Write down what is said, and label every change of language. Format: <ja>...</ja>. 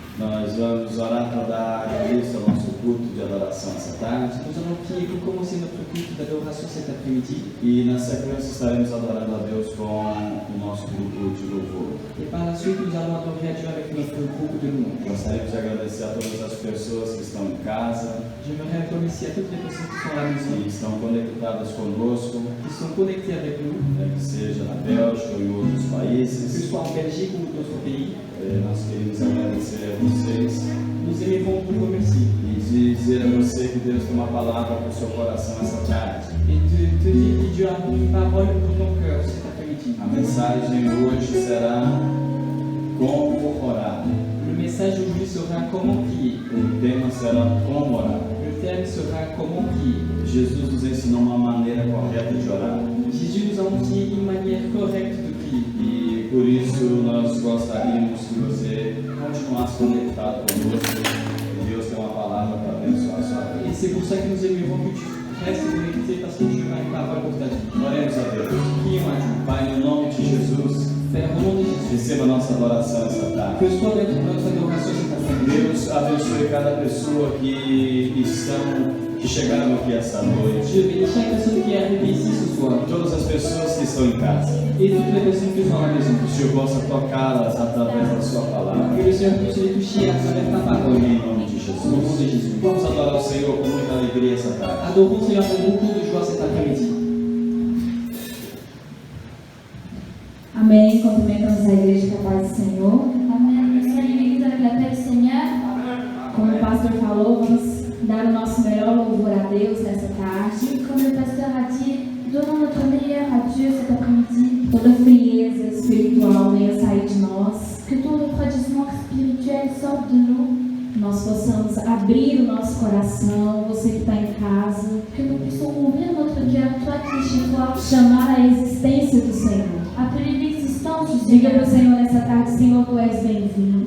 <pt>Nós vamos orar para dar início ao nosso culto de adoração essa tarde.</pt> <fr>Nous allons prier pour commencer notre culte d'adoration cet après-midi.</fr> <pt>E na sequência estaremos adorando a Deus com o nosso grupo de louvor.</pt> <fr>Et par la suite, nous allons adorer à Dieu avec notre groupe de louanges.</fr> <pt>Gostaríamos de agradecer a todas as pessoas que estão em casa,</pt> <fr>J'aimerais remercier à toutes les personnes qui sont à la maison,</fr> <pt>que estão conectadas conosco,</pt> <fr>qui sont connectées avec nous,</fr> <pt>que seja na Bélgica ou em outros</pt> <fr>que ce</fr> <pt>países.</pt> <fr>soit en Belgique ou d'autres pays.</fr> <pt>Nós queremos agradecer a vocês</pt> <fr>Nous aimons vous remercier</fr> <pt>e dizer a você que Deus tem uma palavra para o seu coração essa tarde.</pt> <fr>et te dire que Dieu a une parole pour ton cœur cet après-midi.</fr> <pt>A mensagem hoje será como orar.</pt> <fr>Le message aujourd'hui sera comment prier.</fr> <pt>O tema será como orar.</pt> <fr>Le thème sera comment prier.</fr> <pt>Jesus nos ensinou uma maneira correta de orar.</pt> <fr>Jésus nous a enseigné une manière correcte de prier.</fr> <pt>E por isso nós gostaríamos que você continuasse conectado conosco. Deus tem uma palavra para abençoar a sua</pt> <fr>Et</fr> <pt>vida.</pt> <fr>c'est pour ça que nous aimerons que tu restes connecté parce que Dieu a une parole pour ta vie.</fr> <pt>Oremos a Deus.</pt> <fr>Prions à Dieu.</fr> <pt>Pai, no nome de Jesus,</pt> <fr>Père, au nom de Jésus,</fr> <pt>receba a nossa adoração essa tarde.</pt> <fr>que soit notre adoration cet après-midi.</fr> <pt>Deus abençoe cada pessoa que chegaram aqui essa noite.</pt> <fr>Dieu bénit chaque personne qui est arrivée ici ce soir</fr> <pt>Todas as pessoas que estão em casa.</pt> <fr>et toutes les personnes qui sont à la maison.</fr> <pt>Que o Senhor possa tocá-las através da sua palavra.</pt> <fr>Que le Seigneur puisse les toucher à travers ta parole.</fr> <pt>Em nome de</pt> <fr>Au nom de</fr> <pt>Jesus.</pt> <fr>Jésus.</fr> <pt>Vamos adorar o Senhor com muita alegria essa tarde.</pt> <fr>Adorons le Seigneur avec beaucoup de joie cet après-midi.</fr> <pt>Amém. Cumprimentamos a igreja com a paz do Senhor.</pt> <fr>Amen. Salut l'église avec la paix du Seigneur.</fr> <pt>Como o pastor falou, vamos dar o nosso melhor louvor a Deus nessa tarde.</pt> <fr>Comme le pasteur a dit, donnons notre meilleur à Dieu cet après-midi.</fr> <pt>Toda frieza espiritual venha sair de nós.</pt> <fr>Que tout refroidissement spirituel sorte de nous.</fr> <pt>Nós possamos abrir o nosso coração, você que está em casa,</pt> <fr>Que nous puissions ouvrir notre cœur, toi qui es chez toi.</fr> <pt>chamar a existência do Senhor.</pt> <fr>Appeler l'existence du</fr> <pt>Diga para</pt> <fr>Seigneur.</fr> <pt>o Senhor nessa tarde, Senhor, tu és bem-vindo.</pt>